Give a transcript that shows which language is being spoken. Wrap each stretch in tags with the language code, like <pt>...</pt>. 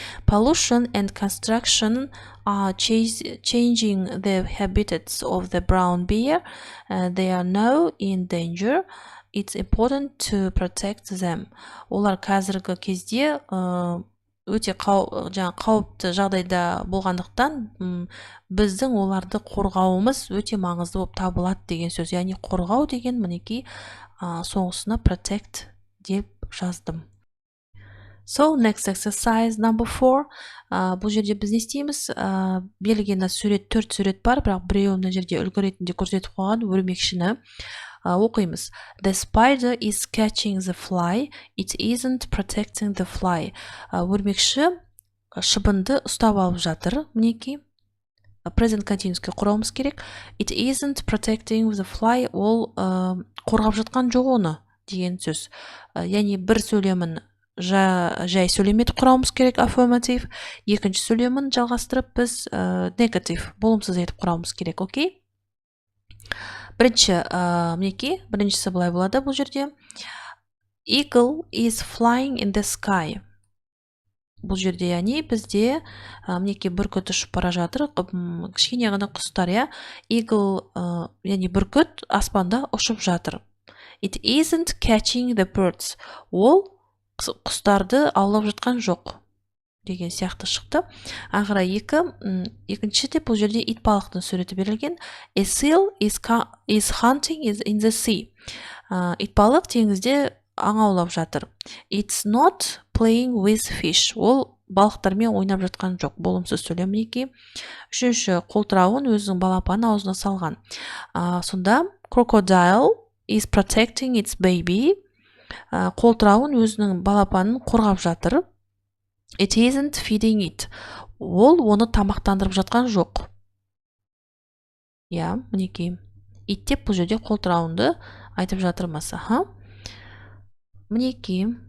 <en>Pollution and construction are changing the habitats of the brown bear. They are now in danger. It's important to protect them.</en> <kk>Олар қазіргі кезде өте қауіпті жағдайда болғандықтан біздің оларды қорғауымыз өте маңызды болып табылады деген сөз. Яғни қорғау деген мінекей соңғысына protect деп жаздым.</kk> <en>So, next exercise number 4.</en> <kk>Бұл жерде біз не істейміз? Берілген сурет, 4 сурет бар, бірақ біреуі мына жерде үлгі ретінде көрсетіп қойған өрмекшіні оқимыз.</kk> <en>The spider is catching the fly. It isn't protecting the fly.</en> <kk>Өрмекші шыбынды ұстап алып жатыр. Мінекей. Present continuousке құрамыз керек.</kk> <en>It isn't protecting the fly.</en> <kk>Ол қорғап жатқан жоқ оны деген сөз. Яғни бір сөйлемін жай сөйлемеді құрамыз керек, affirmative. Екінші сөйлемін жалғастырып біз negative, болымсыз етіп құрамыз керек, окей? Біріншісі былай болады бұл жерде.</kk> <en>Eagle is flying in the sky.</en> <kk>Бұл жерде, яғни бізде бүркіт ұшып бара жатыр, кішкене ғана құстар, я. Eagle, яғни бүркіт аспанда ұшып жатыр.</kk> <en>It isn't catching the birds.</en> <kk>Ол құстарды аулап жатқан жоқ деген сияқты шықты. Ағыра екінші де бұл жерде итбалықтың суреті берілген.</kk> <en>A seal is hunting in the sea.</en> <kk>Итбалық теңізде аң аулап жатыр.</kk> <en>It's not playing with fish.</en> <kk>Ол балықтармен ойнап жатқан жоқ. Болымсыз сөйлем мінекей. Үшінші, қолтырауын өзінің балапанын аузына салған. Сонда</kk> <en>crocodile is protecting its baby.</en> <kk>Қолтырауын өзінің балапанын қорғап жатыр.</kk> <en>It isn't feeding it.</en> <kk>Ол оны тамақтандырып жатқан жоқ. Я, мінекей. Ит деп бұл жерде қолтырауынды айтып жатырмыз. Мінекей.</kk>